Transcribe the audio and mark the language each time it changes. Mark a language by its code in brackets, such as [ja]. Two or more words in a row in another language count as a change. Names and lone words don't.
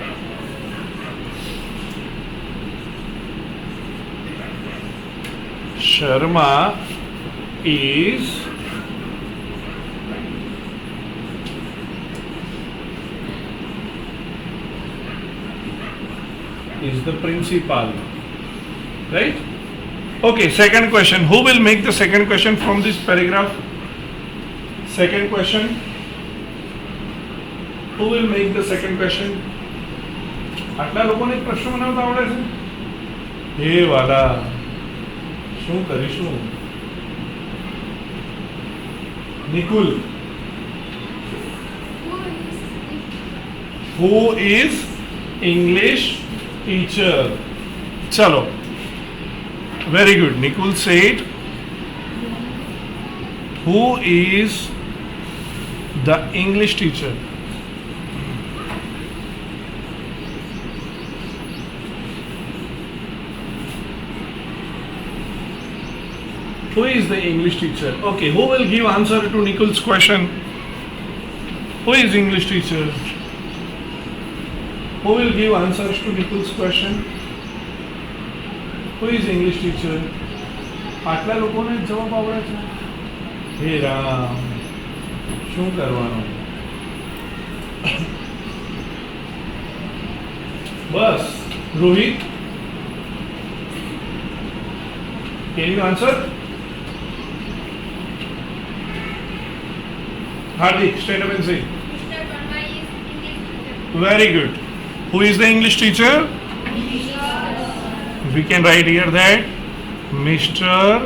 [en] Sharma is the principal. Right? Okay, second question. Who will make the second question from this paragraph? Second question. Who will make the second question? [gu] આટલા લોકોને પ્રશ્ન બનાવતા આવડે છે? હે વાલા, શું કરીશું? નિકુલ. [en] Who is English teacher? ચલો. Very good. Nikul said, who is the English teacher? Who is the English teacher? Okay, who will give answer to Nikul's question? Who is English teacher? Who will give answers to Nikul's question? Who is English teacher? [gu] આટલા લોકોને જવાબ આવડે છે? હે રામ, શું કરવાનું? બસ. રોહિત, [en] can you answer? Hardik, stand up and say. Mr. Verma is English teacher. Very good. Who is the English teacher? We can write here that Mr.